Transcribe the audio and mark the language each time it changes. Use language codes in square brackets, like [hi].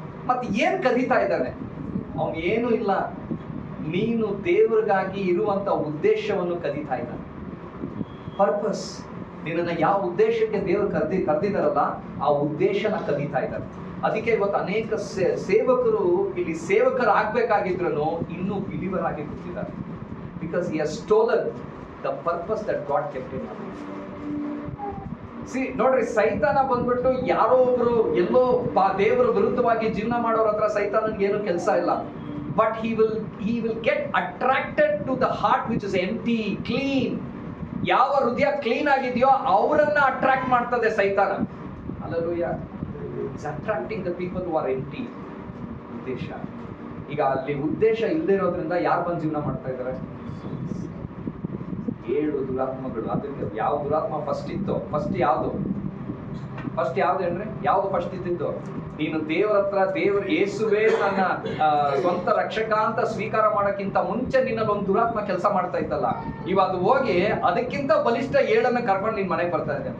[kn] ಮತ್ ಏನ್ ಕದೀತಾ ಇದ್ದಾನೆ? ಅವನು ಏನು ಇಲ್ಲ, ನೀನು ದೇವ್ರಿಗಾಗಿ ಇರುವಂತ ಉದ್ದೇಶವನ್ನು ಕದೀತಾ ಇದ್ದಾನೆ. ಪರ್ಪಸ್, ನಿನ್ನ ಯಾವ ಉದ್ದೇಶಕ್ಕೆ ದೇವರು ಕರೆದಿದ್ದಾರಲ್ಲ ಆ ಉದ್ದೇಶನ ಕದೀತಾ ಇದ್ದಾರೆ. ಅದಕ್ಕೆ ಇವತ್ತು ಅನೇಕ ಸೇವಕರು ಇಲ್ಲಿ ಸೇವಕರಾಗಬೇಕಾಗಿದ್ರು ಇನ್ನೂ ಬಿಲೀವರ್ ಆಗಿ ಕೂತಿದ್ದಾರೆ. [en] Because he has stolen the purpose that God kept him on. [kn] ನೋಡ್ರಿ, ಸೈತಾನ ಬಂದ್ಬಿಟ್ಟು ಯಾರೋ ಒಬ್ರು ಎಲ್ಲೋ ದೇವರ ವಿರುದ್ಧವಾಗಿ ಜೀವನ ಮಾಡೋರ ಹತ್ರ ಸೈತಾನನ್ಗೆ ಏನು ಕೆಲಸ ಇಲ್ಲ. [en] But he will get attracted to the heart which is empty, clean. [kn] ಯಾವ ಹೃದಯ ಕ್ಲೀನ್ ಆಗಿದೆಯೋ ಅವರನ್ನ ಅಟ್ರಾಕ್ಟ್ ಮಾಡ್ತದೆ ಸೈತಾನ. Hallelujah. [en] It's attracting the people who are empty. [kn] ಉದ್ದೇಶ, ಈಗ ಅಲ್ಲಿ ಉದ್ದೇಶ ಇಲ್ಲದೆ ಇರೋದ್ರಿಂದ ಯಾರು ಬಂದು ಜೀವನ ಮಾಡ್ತಾ ಇದ್ದಾರೆ? 7 ದುರಾತ್ಮಗಳು. ಅದಕ್ಕೆ ಯಾವ ದುರಾತ್ಮ ಫಸ್ಟ್ ಇತ್ತು? ಫಸ್ಟ್ ಯಾವ್ದು ಅಂದ್ರೆ ಯಾವ್ದು ಫಸ್ಟ್ ಇದ್ದಿದ್ದು? ನೀನು ದೇವರ ಹತ್ರ ಯೇಸುವೇ ನನ್ನ ಸ್ವಂತ ರಕ್ಷಕ ಅಂತ ಸ್ವೀಕಾರ ಮಾಡಕ್ಕಿಂತ ಮುಂಚೆ ನಿನ್ನಲ್ಲಿ ಒಂದು ದುರಾತ್ಮ ಕೆಲಸ ಮಾಡ್ತಾ ಇತ್ತಲ್ಲ, ಇವಾಗ ಹೋಗಿ ಅದಕ್ಕಿಂತ ಬಲಿಷ್ಠ 7 ಕರ್ಕೊಂಡು ನಿನ್ ಮನೆಗೆ ಬರ್ತಾ ಇದ್ದೆ.